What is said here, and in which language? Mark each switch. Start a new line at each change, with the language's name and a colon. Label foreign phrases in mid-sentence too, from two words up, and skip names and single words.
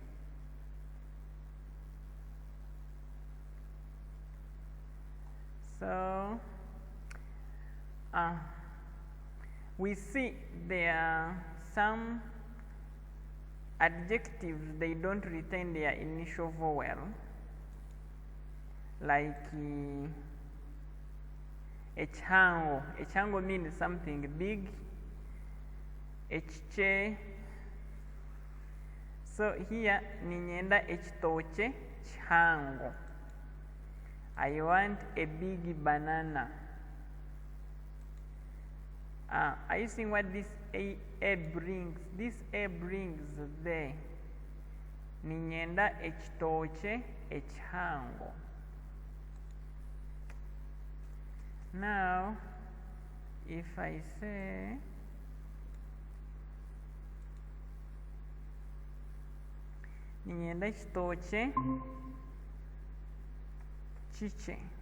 English: So we see there are some adjectives, they don't retain their initial vowel, like echango. Echango means something big.
Nyankole: Echiche.
English: So here
Nyankole: ninyenda echitoche chango.
English: I want a big banana. Are you seeing what this a brings? This a brings there.
Nyankole: Ninyenda echitoche echango.
English: Now, if I say
Nyankole: ninyenda echitoche chiche.